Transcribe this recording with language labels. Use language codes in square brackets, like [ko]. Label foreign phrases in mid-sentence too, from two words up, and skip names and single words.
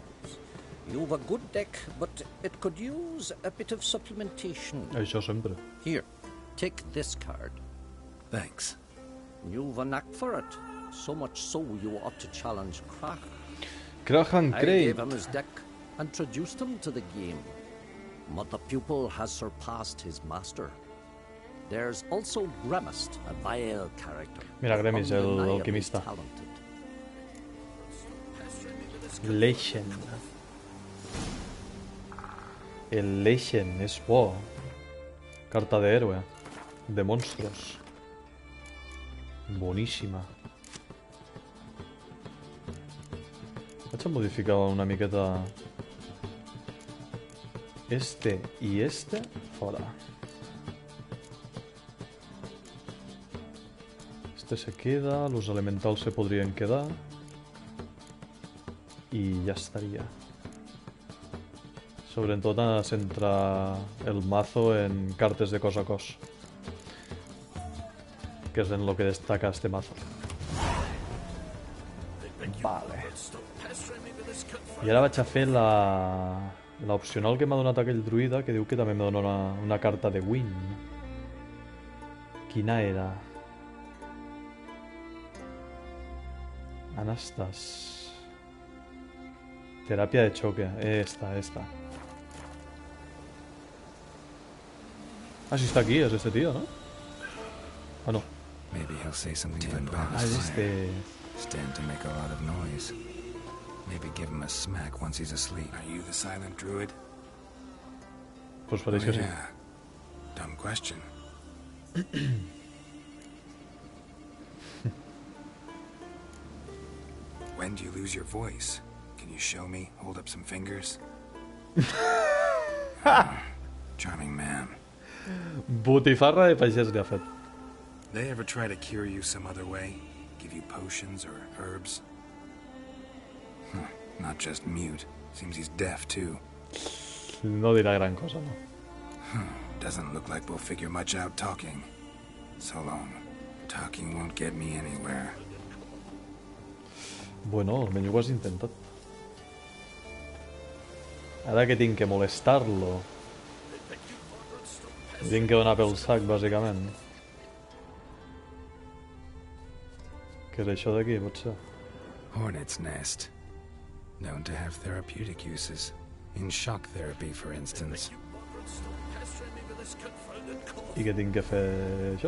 [en] You've a good deck, but it could use a bit of supplementation. [ca] Això sempre. [en] Here, take this card. Thanks. You've a knack for it. So much so you ought to challenge Krach. Krahan I Crate. gave him his deck, introduced him to the game. But the pupil has surpassed his master. There's also Gremist, a vile character. [ca] Mira, Gremis, el [en] undeniably [ca] alquimista. [en] talented. [ca] Legend. El Legend és bo. [es] Carta de héroe. De monstruos. [ca] Boníssima. Vaig a modificar una miqueta este y este fora. Este se queda, los elementals se podrían quedar y ya estaría. Sobretot a centrar el mazo en cartes de cos a cos, que és en lo que destaca este mazo. Vale. I ara vaig a fer l'opcional que m'ha donat aquell druida, que diu que també m'ha donat una carta de win. Quina era? Anastas. [es] Terapia de choque. Esta. Ah, sí está aquí, es este tío, ¿no? Ah, no. [en] Maybe he'll say something about [es] Ah, es este. [en] Stand to make a lot of noise. Maybe give him a smack once he's asleep. Are you the silent druid? [es] Pues parece que sí. [en] Yeah. Dumb question. When do you lose your voice? Can you show me? Hold up some fingers. Charming man. [ca] Botifarra de pagès li ha fet. [en] They ever try to cure you some other way? Give you potions or herbs? Not just mute. Seems he's deaf too. [ca] No dirà gran cosa, no? [en] Doesn't look like we'll figure much out talking. So long. Talking won't get me anywhere. [ca] Bueno, almenys ho has intentat. Ara que tinc que molestar-lo, tinc que donar pel sac, bàsicament. Què és això d'aquí, potser? [en] Hornet's nest. Known to have therapeutic uses. In shock therapy, for instance. [ca] I què tinc que fer, això?